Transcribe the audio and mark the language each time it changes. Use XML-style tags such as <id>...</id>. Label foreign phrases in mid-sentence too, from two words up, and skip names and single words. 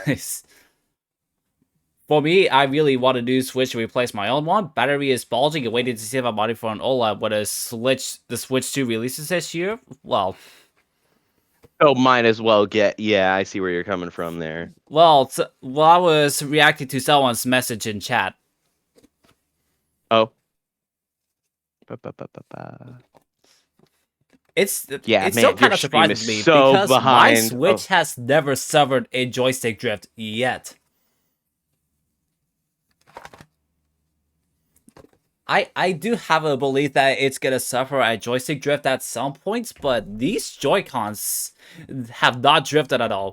<en>For me, I really want a new Switch to replace my own one. Battery is bulging and waiting to save up money for an OLED when the Switch 2 releases this year. Well, So might as well get, yeah, I see where you're coming from there. well, I was reacting to someone's message in chat. Oh. Ba-ba-ba-ba-ba. Yeah, It's still man, your kind of stream surprising is to me so because my behind. Oh, Switch has never suffered a joystick drift yet. I do have a belief that it's gonna suffer a joystick drift at some points, but these Joy-Cons have not drifted at all.</en>